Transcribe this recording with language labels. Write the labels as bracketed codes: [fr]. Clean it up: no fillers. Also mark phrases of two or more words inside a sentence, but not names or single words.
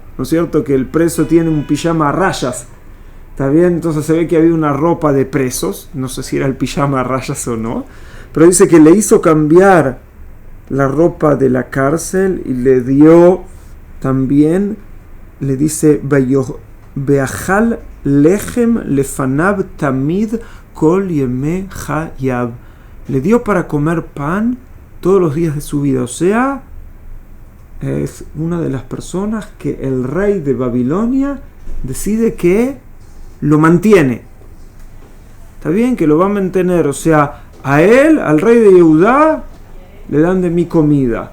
[es] Que el preso tiene un pijama a rayas. ¿Está bien? Entonces se ve que había una ropa de presos, no sé si era el pijama a rayas o no, pero dice que le hizo cambiar la ropa de la cárcel y le dio también, le dice, [he] ואכל לחם לפניו תמיד כל ימי חייו. [es] Le dio para comer pan todos los días de su vida, o sea, es una de las personas que el rey de Babilonia decide que lo mantiene. Está bien que lo va a mantener, o sea, a él, al rey de Yehudá, le dan de mi comida.